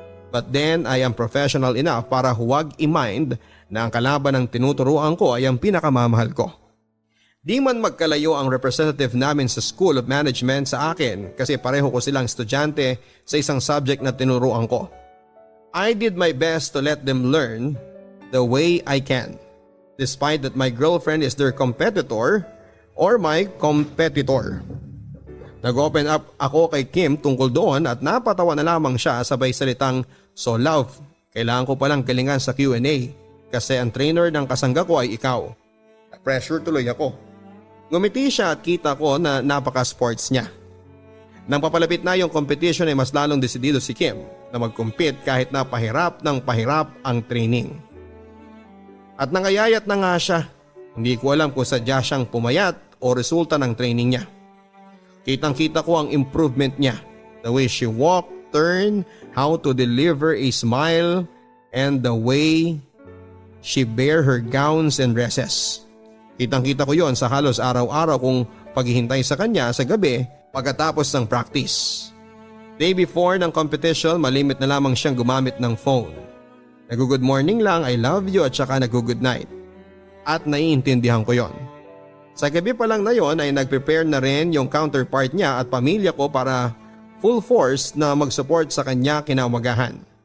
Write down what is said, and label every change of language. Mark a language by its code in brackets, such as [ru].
[en] But then I am professional enough [tl] para huwag i-mind na ang kalaban ng tinuturuan ko ay ang pinakamamahal ko. Di man magkalayo ang representative namin sa School of Management sa akin kasi pareho ko silang estudyante sa isang subject na tinuruan ko. [en] I did my best to let them learn the way I can, despite that my girlfriend is their competitor or my competitor. [tl] Nag-open up ako kay Kim tungkol doon at napatawa na lamang siya sabay salitang, "So love, kailangan ko palang galingan sa Q&A kasi ang trainer ng kasangga ko ay ikaw." Pressure tuloy ako. Ngumiti siya at kita ko na napaka-sports niya. Nang papalapit na yung competition ay mas lalong desidido si Kim na mag-compete kahit na pahirap ng pahirap ang training. At nangayayat na nga siya. Hindi ko alam kung sadya siyang pumayat o resulta ng training niya. Kitang-kita ko ang improvement niya. [en] The way she walked, turned, how to deliver a smile, and the way she bear her gowns and dresses. [tl] Kitang-kita ko yon sa halos araw-araw kong paghihintay sa kanya sa gabi pagkatapos ng practice. Day before ng competition, malimit na lamang siyang gumamit ng phone. Nag-good morning lang, [en] I love you [tl] at saka nag-good night. At naiintindihan ko yon. Sa gabi pa lang na yon ay nag-prepare na rin yung counterpart niya at pamilya ko para full force na mag-support sa kanya kinamagahan.